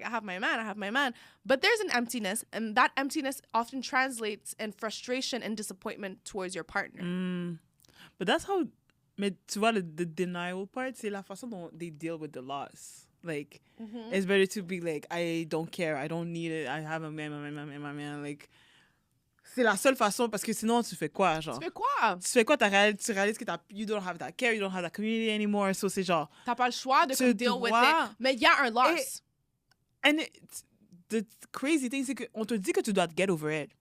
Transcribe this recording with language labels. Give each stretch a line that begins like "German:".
English: Like, I have my man. But there's an emptiness, and that emptiness often translates in frustration and disappointment towards your partner. But that's how,
French: mais tu vois,
English: the denial part,
French: c'est la façon dont
English: they deal with the loss. Like, it's better to be like, I don't care, I don't need it, I have a man.
French: Like, c'est la seule façon, parce que sinon, tu fais quoi, genre? Tu fais quoi? Tu réalises que
English: you don't have that care, you don't have that community anymore, so
French: c'est genre... T'as pas le choix de
English: deal with it,
French: mais il y a un loss.
English: And the crazy thing,
French: c'est qu'on te dit que tu dois
English: get over it.